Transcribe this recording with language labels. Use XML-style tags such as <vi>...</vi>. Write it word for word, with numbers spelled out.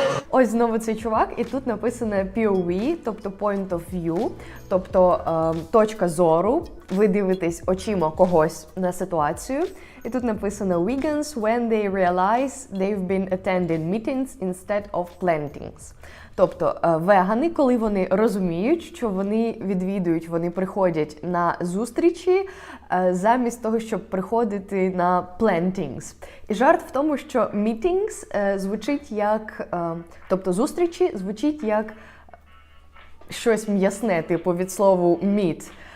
<uk>Ось знову цей чувак, і тут написано пі о ві, тобто</uk> <en>point of view,</en> <uk>тобто е, точка зору. Ви дивитесь очима когось на ситуацію. І тут написано</uk> <en>Vegans when they realize they've been attending meetings instead of plantings.</en> <uk>Тобто е, вегани, коли вони розуміють, що вони відвідують, вони приходять на зустрічі е, замість того, щоб приходити на plantings. І жарт в тому, що meetings е, звучить як, е, тобто зустрічі звучить як щось м'ясне, типу від слову meat.</uk>